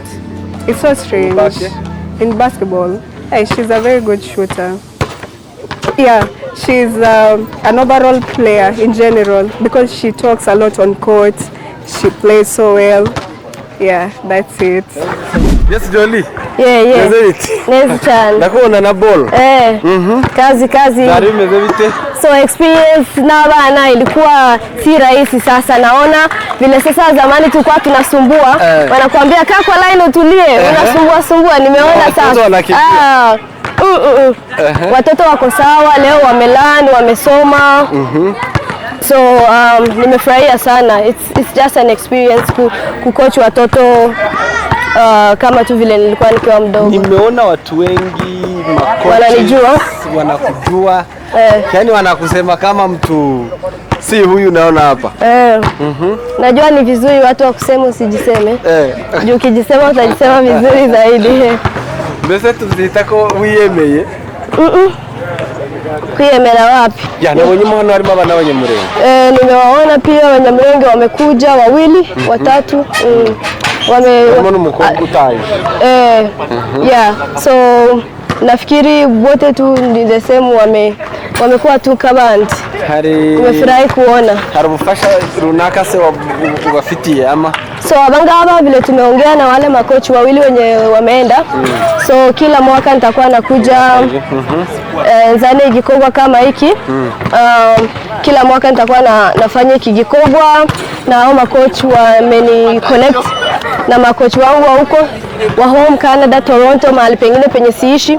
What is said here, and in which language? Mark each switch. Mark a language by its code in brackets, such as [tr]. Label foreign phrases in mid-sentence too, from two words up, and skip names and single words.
[en] It's so strange. In basketball, hey, she's a very good shooter. Yeah, she's an overall player in general because she talks a lot on court. She plays so well. Yeah, that's it. Yes, Jolli. [rw] Yeah. Nezi cyane. Ndakubona na ball. [sw] Kazi. [rw] Zari meze bite? [sw] So experience na Abana ilikuwa si rahisi. Sasa naona vile sasa zamani tulikuwa tunasumbua, wanakuambia kaa kwa line utulie, unasumbua. Nimeona sasa. Watoto wako sawa leo, wamelani, wamesoma. So nimefurahia sana. [en] It's just an experience [sw] kucoach watoto kama tu vile nilikuwa nikiwa mdogo. Nimeona watu wengi wananijua, wanakujua. Yaani wanakusema kama mtu si huyu naona hapa. Najua ni vizuri watu wakusema usijiseme. Juu ukijisema utajisema vizuri zaidi. [rw] Mbese tuzitako wiyemeye? Kwiyemera wapi? Ya nabonye hano harimo abana b'abanyamulenge. [sw] Nimewaona pia abanyamulenge wamekuja wawili, watatu. [rw] Kama n'umukobwa utaye. [sw] Yeah, so nafikiri wote tu ni [en] the same, [sw] wamekuwa tu kabandi. Umefurahi kuona. [rw] Hari ubufasha runaka se wabafitiye ama? [sw] So abangaba vile tumeongea na wale makochi wawili wenye wameenda. So kila mwaka nitakuwa nakuja zane igikorwa kama hiki. Kila mwaka nitakuwa nafanya hiki gikorwa na hao makochi wameni connect na makochi wangu wa huko wa home Canada, Toronto, mahali pengine penye siishi.